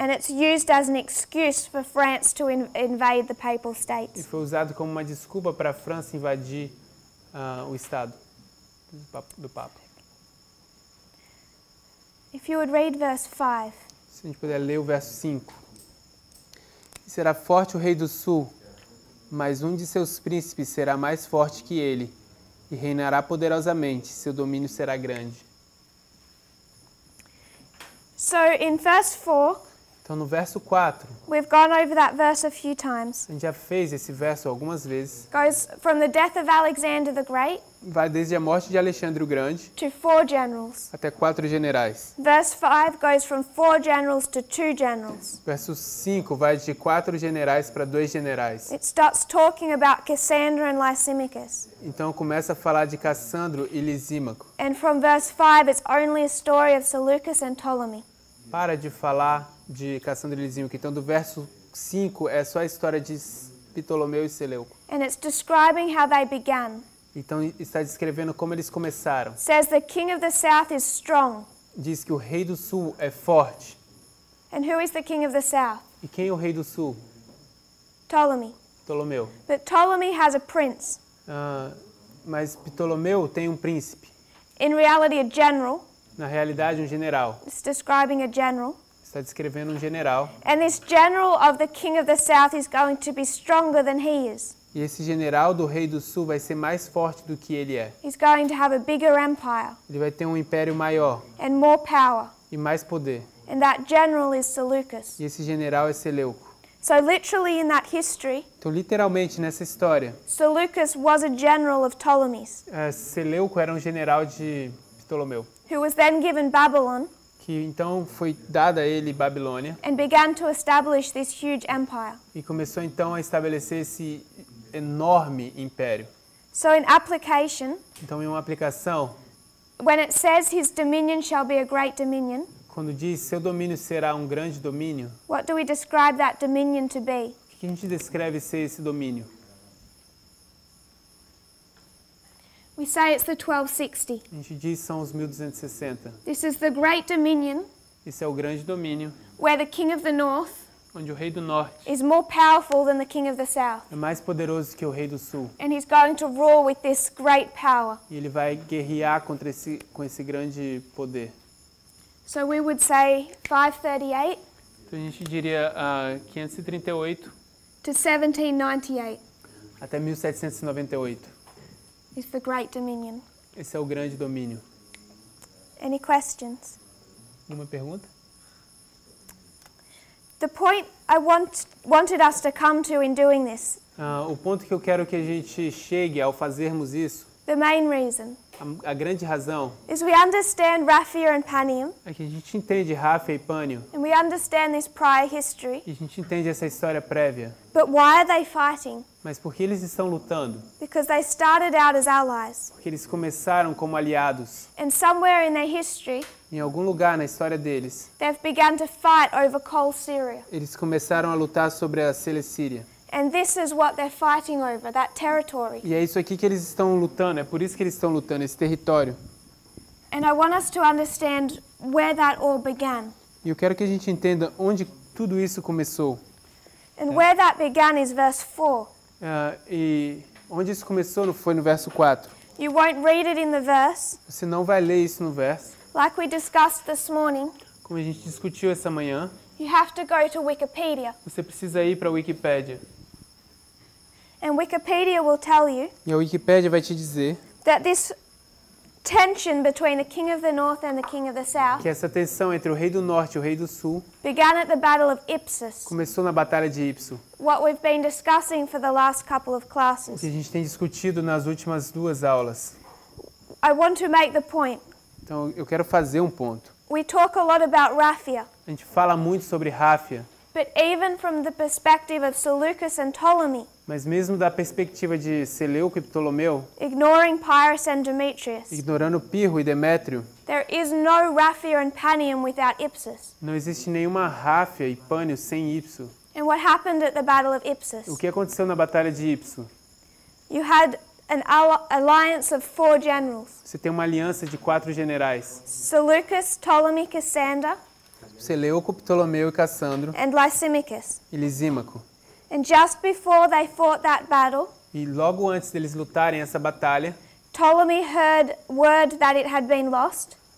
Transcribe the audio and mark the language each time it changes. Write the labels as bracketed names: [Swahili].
[English] And it's used as an excuse for France to invade the papal [Portuguese] E [English] states. [Portuguese] foi usado como uma desculpa para a França invadir o Estado do Papa. [English] If you would read verse 5. [Portuguese] Se a gente puder ler o verso 5. Será forte o rei do sul, mas um de seus príncipes será mais forte que ele, e reinará poderosamente, seu domínio será grande. [English] So in verse 4, [Portuguese] Então no verso 4, [English] we've gone over that verse a few times. [Portuguese] a gente já fez esse verso algumas vezes. [English] Goes from the death of Alexander the Great [Portuguese] Vai desde a morte de Alexandre o Grande [English] to 4 generals. [Portuguese] até 4 generais. [English] Verse 5 goes from 4 generals to 2 generals. [Portuguese] Verso 5 vai de 4 generais para 2 generais. [English] It starts talking about Cassandra and Lysimachus. [Portuguese] Então começa a falar de Cassandro e Lisímaco. [English] And from verse 5 it's only a story of Seleucus and Ptolemy. [Portuguese] Para de falar de Cassandro e Lisímaco. Então do verso 5 é só a história de Ptolomeu e Seleuco. [English] And it's describing how they began. [Portuguese] Então está descrevendo como eles começaram. [English] It says the king of the south is strong. [Portuguese] Diz que o rei do sul é forte. [English] And who is the king of the south? [Portuguese] E quem é o rei do sul? [English] Ptolemy. [Portuguese] Ptolomeu. [English] But Ptolemy has a prince. [Portuguese] Mas Ptolomeu tem um príncipe. [English] In reality, a general. [Portuguese] Na realidade, um general. [English] It's describing a general. [Portuguese] Está descrevendo um general. [English] And this general of the king of the south is going to be stronger than he is. [Portuguese] E esse general do rei do sul vai ser mais forte do que ele é. [English] He's going to have a bigger empire. [Portuguese] Ele vai ter um império maior. [English] And more power. [Portuguese] E mais poder. [English] And that general is Seleucus. [Portuguese] E esse general é Seleuco. [English] So literally in that history, [Portuguese] então literalmente nessa história, [English] Seleucus was a general of Ptolemy's. [Portuguese] Seleuco era um general de Ptolomeu. [English] Who was then given Babylon. [Portuguese] Que então foi dada a ele Babilônia. [English] And began to establish this huge empire. [Portuguese] E começou então a estabelecer esse enorme império. [English] So in application, [Portuguese] então em uma aplicação, [English] when it says his dominion shall be a great dominion, [Portuguese] quando diz seu domínio será um grande domínio, [English] what do we describe that dominion to be? [Portuguese] O que a gente descreve ser esse domínio? [English] We say it's the 1260. [Portuguese] A gente diz são os 1260. [English] This is the great dominion. [Portuguese] Esse é o grande domínio. [English] Where the king of the north [Portuguese] onde o rei do norte [English] is more powerful than the king of the south. [Portuguese] É mais poderoso que o rei do sul. [English] And he's going to rule with this great power. [Portuguese] E ele vai guerrear com esse grande poder. [English] So we would say 538. [Portuguese] Então a gente diria 538 [English] to 1798. [Portuguese] Até 1798. [English] Is the great dominion. [Portuguese] Esse é o grande domínio. [English] Any questions? [Portuguese] Alguma pergunta? [English] The point I wanted us to come to in doing this. [Portuguese] O ponto que eu quero que a gente chegue ao fazermos isso. [English] The main reason. [Portuguese] A grande razão [English] is we understand Raphia and Panium. [Portuguese] É que a gente entende Raphia e Pânio. [English] And we understand this prior history. [Portuguese] E a gente entende essa história prévia. [English] But why are they fighting? [Portuguese] Mas por que eles estão lutando? [English] Because they started out as allies. [Portuguese] Porque eles começaram como aliados. [English] And somewhere in their history, [Portuguese] em algum lugar na história deles, [English] they've begun to fight over Coal Syria. [Portuguese] Eles começaram a lutar sobre a Cilecíria. [English] And this is what they're fighting over, that territory. [Portuguese] E é isso aqui que eles estão lutando, é por isso que eles estão lutando, esse território. [English] And I want us to understand where that all began. [Portuguese] E eu quero que a gente entenda onde tudo isso começou. [English] And where that began is verse 4. [Portuguese] E onde isso começou foi no verso 4. [English] You won't read it in the verse. [Portuguese] Você não vai ler isso no verso. [English] Like we discussed this morning. [Portuguese] Como a gente discutiu essa manhã. [English] You have to go to Wikipedia. [Portuguese] Você precisa ir para a Wikipédia. [English] And Wikipedia will tell you. [Portuguese] E a Wikipédia vai te dizer. [English] That this tension between the king of the north and the king of the south. [Portuguese] Que essa tensão entre o rei do norte e o rei do sul. [English] Began at the Battle of Ipsus. [Portuguese] Começou na batalha de Ipso. [English] What we've been discussing for the last couple of classes. [Portuguese] O que a gente tem discutido nas últimas 2 aulas. [English] I want to make the point. [Portuguese] Então eu quero fazer um ponto. [English] We talk a lot about Raphia. [Portuguese] A gente fala muito sobre Raphia. [English] But even from the perspective of Seleucus and Ptolemy, [Portuguese] Mas mesmo da perspectiva de Seleuco e Ptolomeu, [English] ignoring Pyrrhus and Demetrius, [Portuguese] ignorando Pirro e Demétrio, [English] there is no Raphia and Panium without Ipsus. [Portuguese] não existe nenhuma Ráfia e Pânio sem Ipso. [English] And what happened at the Battle of Ipsus? [Portuguese] O que aconteceu na Batalha de Ipso? [English] You had an alliance of 4 generals. [Portuguese] Você tem uma aliança de 4 generais. [English] Seleucus, Ptolemy, Cassander, [Portuguese] Seleuco, Ptolomeu e Cassandro [English] and Lysimachus. [Portuguese] e Lisímaco. [English] And just before they fought that battle, [Portuguese] E logo antes deles lutarem essa batalha, [English] Ptolemy heard word that it had been lost.